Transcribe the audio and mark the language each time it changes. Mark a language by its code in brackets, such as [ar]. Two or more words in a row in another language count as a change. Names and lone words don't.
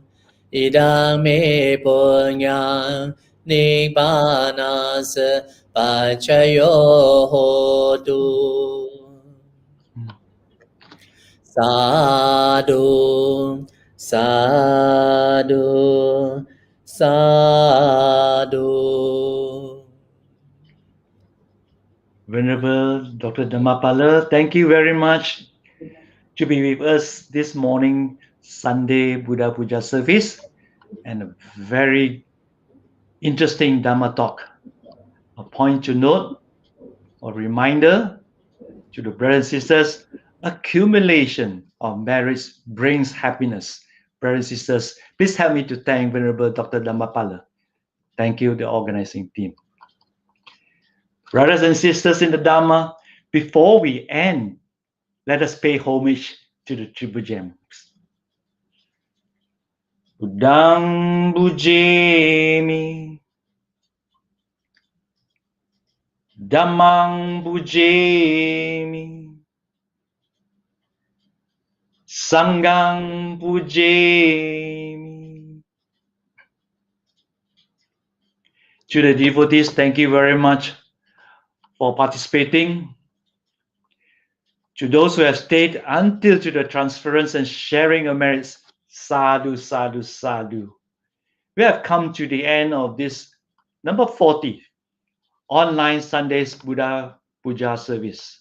[pi] Idang me punyang nibbanas pacayo hotu. Sadhu, sadhu, sadhu. [en] Venerable Dr. Dhammapala, thank you very much to be with us this morning, Sunday Buddha Puja service, and a very interesting Dhamma talk. A point to note, or reminder to the brothers and sisters, accumulation of merits brings happiness. Brothers and sisters, please help me to thank Venerable Dr. Dhammapala. Thank you, the organizing team. Brothers and sisters in the Dhamma, before we end, let us pay homage to the Triple Gems. [pi] Buddhang bujemi, Dhammang bujemi, Sanghang bujemi. [en] To the devotees, thank you very much for participating. To those who have stayed until to the transference and sharing of merits, [pi] sadhu, sadhu, sadhu. [en] We have come to the end of this number 40 online Sundays Buddha Puja service.